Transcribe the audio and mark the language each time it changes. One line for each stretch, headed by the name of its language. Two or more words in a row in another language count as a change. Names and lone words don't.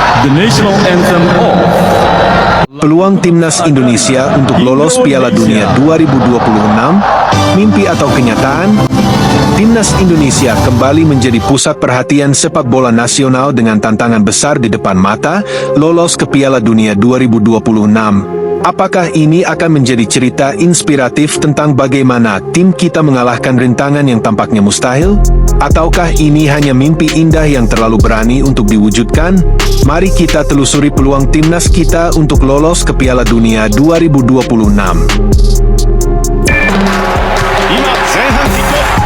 English: The national anthem of
Indonesian: Peluang timnas Indonesia untuk lolos Piala Dunia 2026, mimpi atau kenyataan? Timnas Indonesia kembali menjadi pusat perhatian sepak bola nasional dengan tantangan besar di depan mata, lolos ke Piala Dunia 2026. Apakah ini akan menjadi cerita inspiratif tentang bagaimana tim kita mengalahkan rintangan yang tampaknya mustahil? Ataukah ini hanya mimpi indah yang terlalu berani untuk diwujudkan? Mari kita telusuri peluang timnas kita untuk lolos ke Piala Dunia 2026.
Japanese: 今前半キックオフ。